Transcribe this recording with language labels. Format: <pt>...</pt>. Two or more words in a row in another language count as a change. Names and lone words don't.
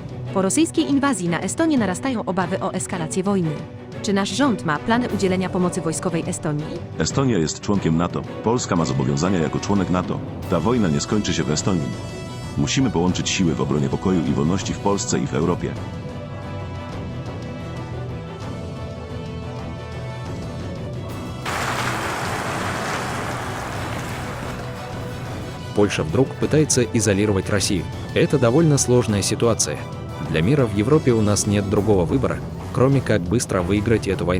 <pl>Po rosyjskiej inwazji na Estonię narastają obawy o eskalację wojny. Czy nasz rząd ma plany udzielenia pomocy wojskowej Estonii? Estonia jest członkiem NATO. Polska ma zobowiązania jako członek NATO. Ta wojna nie skończy się w Estonii. Musimy połączyć siły w obronie pokoju i wolności w Polsce i w Europie.</pl> <ru>Польша вдруг пытается изолировать Россию. Это довольно сложная ситуация. Для мира в Европе у нас нет другого выбора, кроме как быстро выиграть эту войну.</ru>